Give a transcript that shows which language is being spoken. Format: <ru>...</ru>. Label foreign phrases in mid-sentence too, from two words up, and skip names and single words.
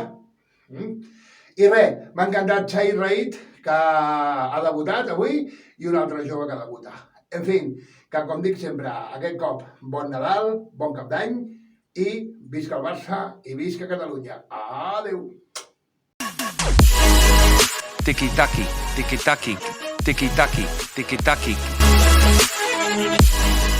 <ca>I res, m'ha encantat Chai Raid, que ha debutat avui, i un altre jove que debuta. En fi, que com dic sempre, aquest cop, bon Nadal, bon cap d'any, i visca el Barça i visca Catalunya. Adéu! Tiki-taki, tiki-taki, tiki-taki, tiki-taki.</ca>